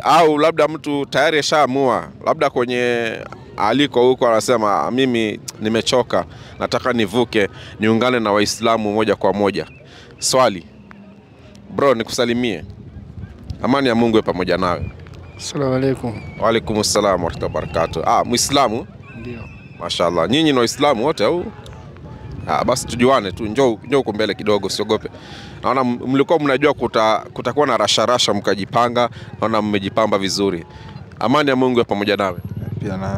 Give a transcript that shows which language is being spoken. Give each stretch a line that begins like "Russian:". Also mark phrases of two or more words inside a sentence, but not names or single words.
Swahili: Au labda mtu tayari ashaamua, labda kwenye aliko huko anasema mimi nimechoka, nataka nivuke niungane na Waislamu moja kwa moja. Swali. Bro, nikusalimie. Amani ya Mungu iwe pamoja nawe.
Arabic: السلام عليكم. وعليكم السلام ورحمة الله وبركاته.
Swahili: Muislamu? Ndio. Mashaallah. Nyinyi ni Waislamu wote au? Basi tujuane tu, njoo huko mbele kidogo, usiogope. Naona mlikuwa mnajua kutakuwa na rasharasha mkajipanga, naona mmejipamba vizuri. Amani ya Mungu iwe pamoja nawe. Pia na